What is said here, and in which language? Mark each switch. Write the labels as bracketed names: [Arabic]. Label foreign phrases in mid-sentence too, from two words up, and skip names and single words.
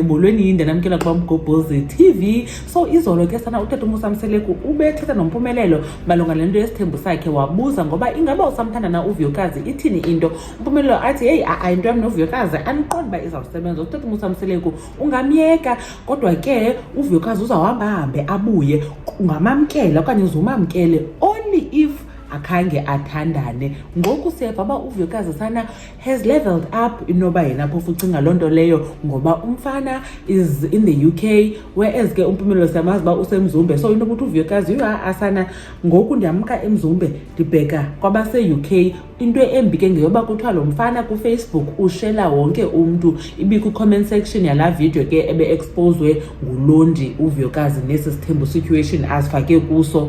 [Xhosa] Molweni yinde namkela kwa Mgobhozi TV. So izolo ke sana utata uMusa Mseleku ubethetha noMpumelelo malunga nento yesithembu sakhe wabuza ngoba ingaba usamthanda na uVuyokazi ithini into. Mpumelelo athi hey into yami noVuyokazi aniqondi ba izawusebenza. Utata uMusa Mseleku ungamyeka kodwa ke uVuyokazi uzawuhamba hambe abuye ungamamkela okanye uzumamkele [English] only if [Xhosa] akhange athandane. Ngoku siyeva ba uVuyokazi sana [English] has leveled up [Xhosa] inoba yena phofu ucinga lonto leyo ngoba umfana [English] is in the UK [Xhosa] whereas ke uMpumelelo siyamazi ba usemzumbe. So into ukuthi uVuyokazi asana ngoku ndiyamka emzumbe ndibheka kwabase UK. Into embi ke ngeyoba kuthiwa lo mfana ku Facebook ushela wonke umuntu ibiku [English] comment section [Xhosa] yala video ke ebe exposed nguLondi uVuyokazi nesi sithembu situation asifake kuso.